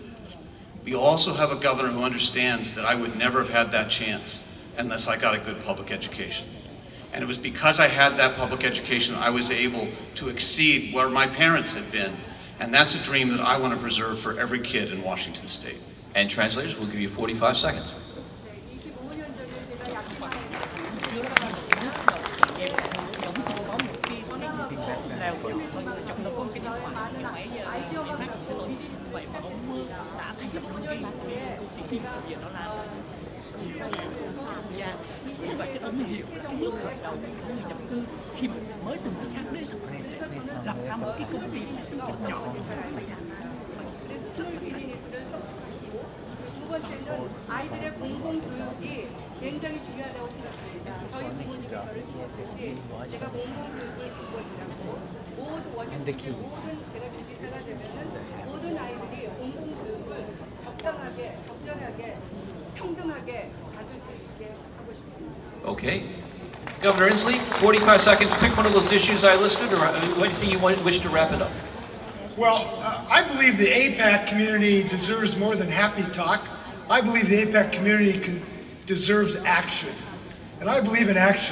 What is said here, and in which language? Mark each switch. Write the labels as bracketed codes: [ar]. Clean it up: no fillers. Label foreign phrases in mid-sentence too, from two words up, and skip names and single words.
[en] We also have a governor who understands that I would never have had that chance unless I got a good public education. And it was because I had that public education I was able to exceed where my parents had been. And that's a dream that I want to preserve for every kid in Washington State. And translators, we'll give you 45 seconds. [ko] 25년 전에 제가 야키마에 많은 아이디어가 많고 비즈니스가 있고 25년 이후에 우리가 [vi] Như vậy cái ấn hiệu cái bước khởi đầu của người nhập cư khi mới từ nước khác đến lập ra một cái công ty nhỏ nhỏ. [ko] 두 번째는 아이들의 공공 교육이 굉장히 중요하다고 생각합니다. 저희 부모님이 저를 키웠듯이 제가 공공 교육을 바꿔주라고 모든 워싱턴의 모든 제가 주지사가 되면은 모든 아이들이 공공 교육을 적절하게 평등하게 받을 수 있게 하고 싶습니다. [en] Okay. Governor Inslee, 45 seconds. Pick one of those issues I listed, or anything you wish to wrap it up. Well, I believe the APAC community deserves more than happy talk. I believe the APAC community deserves action. And I believe in action.